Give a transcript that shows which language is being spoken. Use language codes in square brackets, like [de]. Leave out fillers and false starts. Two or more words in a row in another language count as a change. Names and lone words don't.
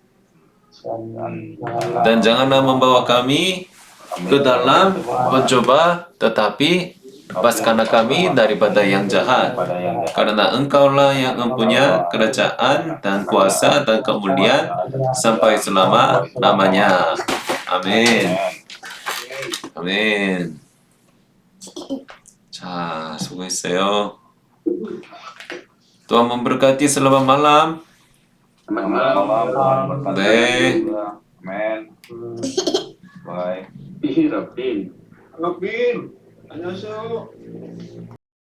[id] Dan janganlah membawa kami ke dalam mencoba, tetapi lepaskanlah kami daripada yang jahat. Pada yang jahat. Karena Engkaulah yang mempunyai kerajaan dan kuasa dan kemuliaan sampai selama-lamanya. Amin. Amin. [ko] 자, 수고했어요. [id] Tuhan memberkati selamat malam. Malam, Tuhan berkati [ko] 네. [id] juga. Amin. Bye. Ih, Robin. Robin, [ko] 안녕하세요.